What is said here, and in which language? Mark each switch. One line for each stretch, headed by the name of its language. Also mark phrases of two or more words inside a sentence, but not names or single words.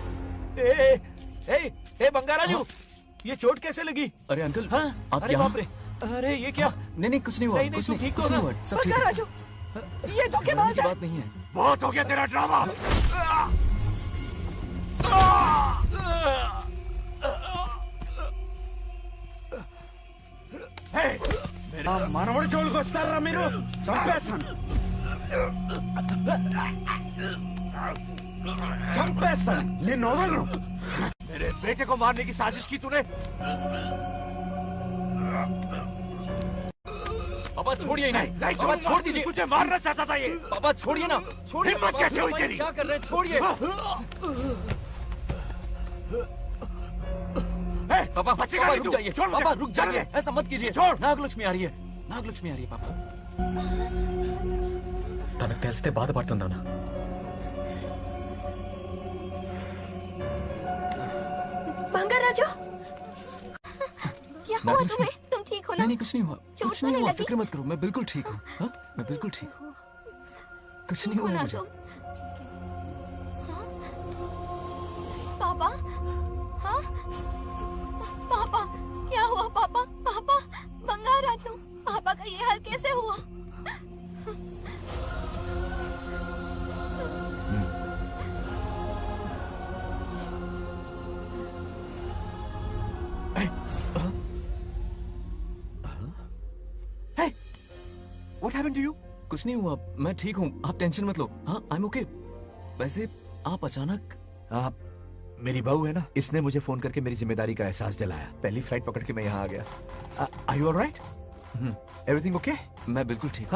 Hindi: ए बंगाराजू, ये चोट कैसे लगी? अरे अंकल, हाँ? आप अरे यहाँ? बाप रे, अरे ये क्या? नहीं नहीं कुछ नहीं हुआ, कुछ नहीं, कुछ नहीं हुआ, सब ठीक है। राजू, ये धोखेबाज है। बात नहीं है। बहुत हो गया तेरा ड्रामा।
Telugu: మనవడి జోలికి వస్తారా మీరు? చంపేస్తాను, చంపేస్తాను, నిన్ను వదలను।
Hindi: मेरे बेटे को मारने की साजिश की तूने? पापा छोड़िए इन्हें। नहीं पापा छोड़ दीजिए। तुझे मारना चाहता था ये। पापा छोड़िए ना, छोड़िए। हिम्मत कैसे हुई तेरी? क्या कर रहे हैं? छोड़िए। पापा बचेगा पापा नहीं रुक तू। जाइए। छोड़ मुझे। पापा रुक जाइए, छोड़। ऐसा मत कीजिए। छोड़। నాగలక్ష్మి आ रही है, నాగలక్ష్మి आ रही है पापा।
Telugu: తనకు తెలిస్తే బాధపడుతుందానా?
Hindi: बंगाराजू, क्या हुआ नागलक्ष्मी। तुम्हें? तुम ठीक हो ना? नहीं नहीं कुछ नहीं हुआ, चोट कुछ तो नहीं नहीं हुआ, लगी? फिक्र मत करो, मैं बिल्कुल ठीक हूँ। हाँ, मैं बिल्कुल ठीक हूँ, कुछ नहीं ठीक हो हुआ ना मुझे। तुम? हाँ? पापा, हाँ? पापा, क्या हुआ पापा? पापा, बंगाराजू, पापा का ये हाल कैसे हुआ?
English: What happened to you?
Hindi: कुछ नहीं हुआ, मैं ठीक हूँ, आप टेंशन मत लो। हाँ,
English: I'm okay।
Hindi: वैसे आप अचानक आप मेरी बहू है ना, इसने मुझे फोन करके मेरी जिम्मेदारी का एहसास दिलाया। पहली फ्लाइट पकड़ के मैं यहाँ आ गया।
English: Are you all right? Everything okay?
Hindi: मैं बिल्कुल ठीक